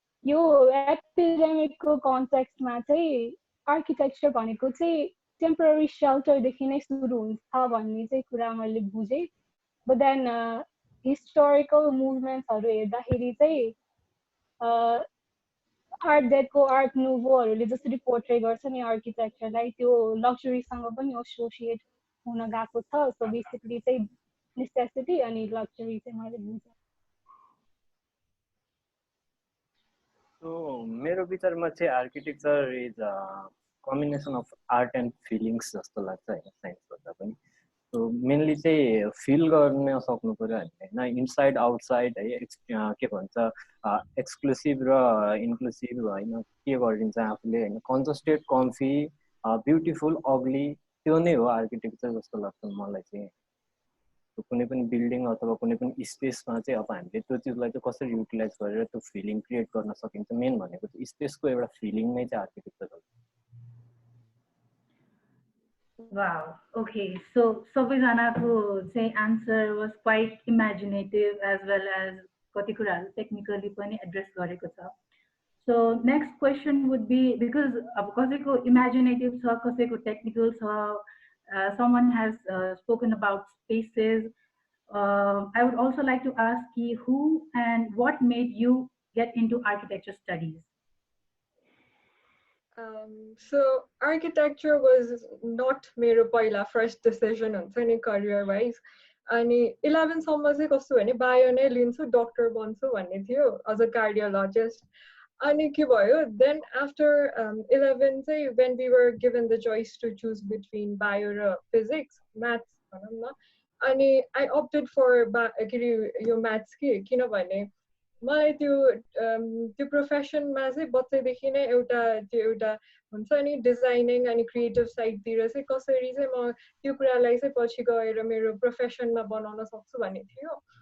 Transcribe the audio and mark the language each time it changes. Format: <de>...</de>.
<ne>यो एपिडेमिकको कन्टेक्स्टमा चाहिँ आर्किटेक्चर भनेको चाहिँ टेम्पररी सेल्टरदेखि नै सुरु हुन्छ भन्ने चाहिँ कुरा मैले बुझेँ। बट देन हिस्टोरिकल मुभमेन्ट्सहरू हेर्दाखेरि चाहिँ आर्ट डेको, आर्ट नुभोहरूले जसरी पोर्ट्रे गर्छ नि आर्किटेक्चरलाई, त्यो लग्जरीसँग पनि एसोसिएट हुन गएको छ। सो बेसिकली चाहिँ नेसेसिटी अनि लग्जरी चाहिँ मैले बुझेँ। सो मेरो विचारमा चाहिँ</ne> <en>architecture is combination of art and feelings</en> <ne>जस्तो लाग्छ होइन, साइन्स भन्दा पनि। सो मेनली चाहिँ फिल गर्न सक्नु पऱ्यो हामीले होइन, इनसाइड आउटसाइड है, के भन्छ एक्सक्लुसिभ र इन्क्लुसिभ होइन, के गरिन्छ आफूले होइन, कन्जस्टेड, कम्फी, ब्युटिफुल, अग्ली, त्यो नै हो आर्किटेक्चर जस्तो लाग्छ मलाई चाहिँ। कुनै पनि बिल्डिङ अथवा कुनै पनि स्पेसमा चाहिँ अब हामीले त्यो चिजलाई चाहिँ कसरी युटिलाइज गरेर त्यो फिलिङ क्रिएट गर्न सकिन्छ, मेन भनेको चाहिँ स्पेसको एउटा फिलिङ नै चाहिँ आर्किटेक्चर हो।</ne> <en>Wow. Okay. So</en> <ne>सबैजनाको चाहिँ</ne> <en>answer was quite imaginative as well as</en> <ne>कति कुराहरू</ne> <en>technically</en> <ne>पनि</ne> <en>address</en> <ne>गरेको छ।</ne> <en>So next question would be, because</en> <ne>अब कसैको</ne> <en>imaginative</en> <ne>छ, कसैको</ne> <en>technical</en> <ne>छ,</ne> <en>someone has spoken about spaces. I would also like to ask you who and what made you get into architecture studies? So architecture was not</en> <ne>मेरो पहिला</ne> <en>first decision</en> <ne>हुन्छ नि</ne> <en>career wise।</en> <ne>अनि 11 सम्म चाहिँ कस्तो भने बायो नै लिन्छु, डक्टर बन्छु भन्ने थियो</ne> <en>as a cardiologist।</en> <ne>अनि के भयो,</ne> <en>then after 11</en> <ne>चाहिँ</ne> <en>when we were given the choice to choose between</en> <ne>bio र physics, maths भनौँ न, अनि</ne> <en>I opted for</en> <ne>यो maths के, किनभने मलाई त्यो प्रोफेसनमा चाहिँ बच्चैदेखि नै एउटा हुन्छ नि डिजाइनिङ अनि क्रिएटिभ साइडतिर चाहिँ कसरी चाहिँ म त्यो कुरालाई चाहिँ पछि गएर मेरो प्रोफेसनमा बनाउन सक्छु भन्ने थियो।</ne>